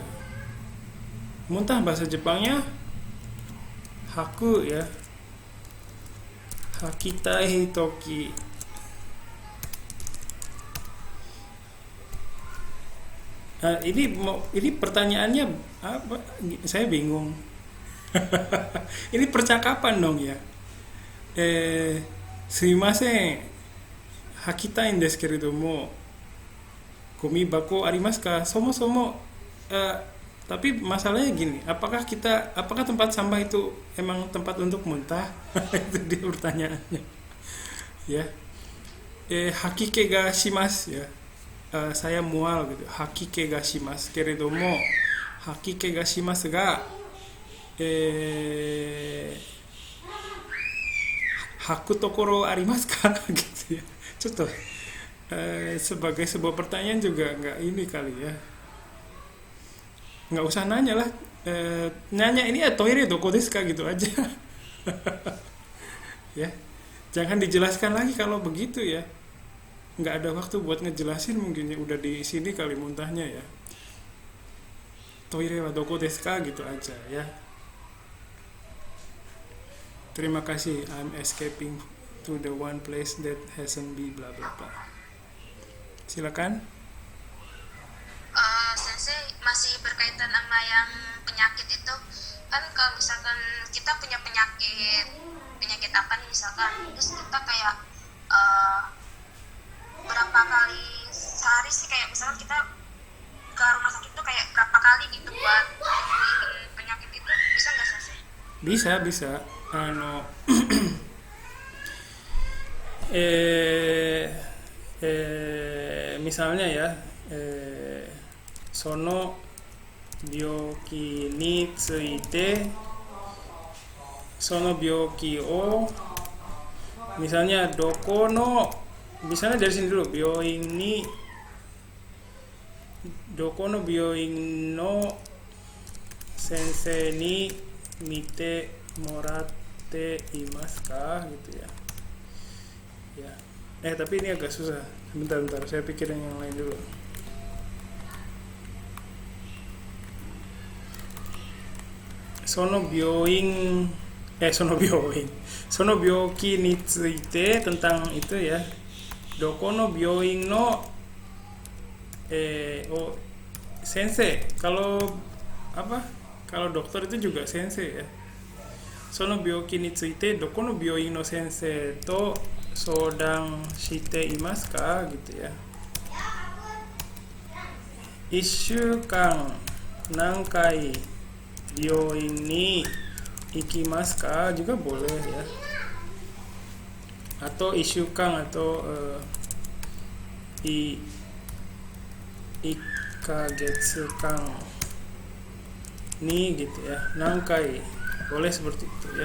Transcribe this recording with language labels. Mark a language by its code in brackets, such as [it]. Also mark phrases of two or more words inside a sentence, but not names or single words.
[id] Muntah bahasa Jepangnya haku ya, [ja] 吐きたい時. [id] Nah, ini pertanyaannya apa? Saya bingung. Ini percakapan dong ya. [ja] すみません、吐きたいですけれども、ゴミ箱ありますか? [id] Somo-somo, tapi masalahnya gini, apakah tempat sampah itu emang tempat untuk muntah? Itu dia pertanyaannya. Ya. [ja] 吐き気がします [id] ya. Saya mual gitu. [ja] 吐き気がしますけれども、吐き気がしますが吐く所ありますか? [id] Gitu ya. Contoh, sebagai sebuah pertanyaan juga nggak ini kali ya. Nggak usah nanya lah. Nanya ini ya [ja] トイレどこですか [id] gitu aja. Ya. Jangan dijelaskan lagi kalau begitu ya. Nggak ada waktu buat ngejelasin, mungkin ya udah di sini kali muntahnya ya. [ja] トイレはどこですか [id] gitu aja ya. Terima kasih. [en] I'm escaping to the one place that hasn't been bla bla bla. [id] Silakan. Sensei, masih berkaitan sama yang penyakit itu, kan kalau misalkan kita punya penyakit apa nih misalkan, terus kita kayak berapa kali sehari sih, kayak misalkan kita ke rumah sakit tuh kayak berapa kali gitu buat nyembuhin penyakit itu, bisa nggak Sensei? Bisa. Misalnya ya, [ja] その病気について, その病気を, [id] misalnya misalnya dari sini dulu, [ja] どこの病院の先生に診てもらっていますか [id] gitu ya. Tapi ini agak susah. Bentar, saya pikirin yang lain dulu. [ja] その病気について, [id] tentang itu ya. [ja] どこの病院の先生. [id] Kalau dokter itu juga sensei ya. [ja] その病気についてどこの病院の先生と相談していますか [id] gitu ya. [ja] 1週間何回病院に行きますか [id] juga boleh ya. Atau 1週間 atau [ja] 1ヶ月間に [id] gitu ya. Nankai boleh seperti itu ya.